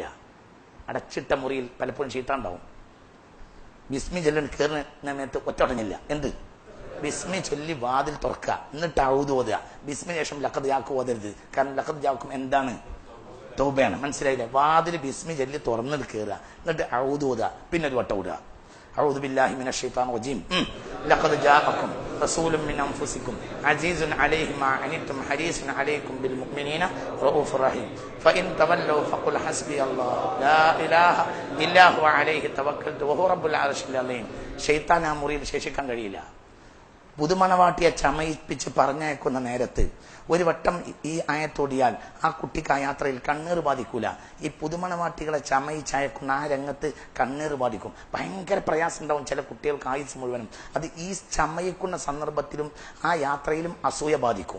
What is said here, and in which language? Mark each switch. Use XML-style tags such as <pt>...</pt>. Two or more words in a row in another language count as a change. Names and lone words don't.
<ml>അടച്ചിട്ട മുറിയിൽ പലപ്പോഴും ശൈത്താൻ ഉണ്ടാവും. ബിസ്മി ചൊല്ലിന് കയറുന്ന സമയത്ത് ഒറ്റവട്ടം ചെല്ലുക. എന്ത്? ബിസ്മി ചൊല്ലി വാതിൽ തുറക്കുക, എന്നിട്ട് ഔദ് ഓതുക. ബിസ്മിന് ശേഷം</ml> <ar>لقد جاءكم</ar> <ml>ഓതരുത്. കാരണം</ml> <ar>لقد جاءكم</ar> <ml>എന്താണ്? തൗബയാണ്. മനസ്സിലായില്ലേ? വാതിൽ ബിസ്മി ചൊല്ലി തുറന്നിട്ട് കയറുക, എന്നിട്ട് ഔദ് ഓതുക, പിന്നെ ഒരു വട്ടം ഓടുക.</ml> <ar>أعوذ بالله من الشيطان الرجيم لقد جاءكم رسول من أنفسكم عزيز عليه ما عنتم حريص عليكم بالمؤمنين رؤوف رحيم فإن تولوا فقل حسبي الله لا إله إلا هو عليه توكلت وهو رب العرش العظيم.</ar> <ml>ശൈത്താൻ ആ മുറിയിൽ ശേഷിക്കാൻ കഴിയില്ല. പുതുമണവാട്ടിയെ ചമയിപ്പിച്ച് പറഞ്ഞയക്കുന്ന നേരത്ത് ഒരു വട്ടം ഈ ആയത്തോടിയാൽ ആ കുട്ടിക്ക് ആ യാത്രയിൽ കണ്ണീർ ബാധിക്കൂല. ഈ പുതുമണവാട്ടികളെ ചമയിച്ചയക്കുന്ന ആ രംഗത്ത് കണ്ണീർ ബാധിക്കും. ഭയങ്കര പ്രയാസം ഉണ്ടാവും ചില കുട്ടികൾക്ക് ആയുസ് മുഴുവനും. അത് ഈ ചമയിക്കുന്ന സന്ദർഭത്തിലും ആ യാത്രയിലും അസൂയ ബാധിക്കും.</ml>